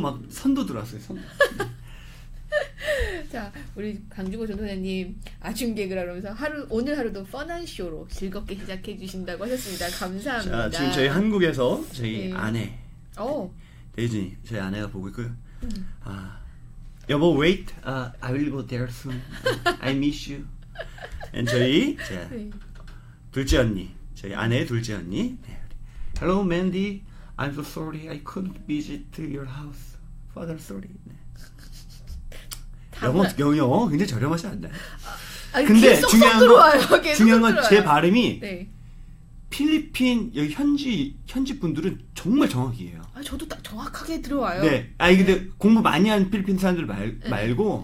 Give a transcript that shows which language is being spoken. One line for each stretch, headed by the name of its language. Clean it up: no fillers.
Korean: 선도 들어왔어요, 선도. 자, 우리 강주고 전도사님 아침 개그라 그러면서 오늘 하루도 펀한 쇼로 즐겁게 시작해 주신다고 하셨습니다. 감사합니다. 자, 지금 저희 한국에서 저희 네. 아내 데이지 저희 아내가 보고 있고요. 여보
English: wait, I will go there soon. I miss you. And
Korean: 저희 네. 둘째 언니, 저희 아내의 둘째 언니. 네.
English: Hello Mandy, I'm so sorry I couldn't visit your house. Father sorry. 네.
Korean: 영어 굉장히 저렴하지 않나요? 근데 중요한 건 제 발음이 네. 필리핀 여기 현지 분들은 정말 정확히 해요. 저도 딱 정확하게 들어와요. 네. 근데 공부 많이 한 필리핀 사람들 말고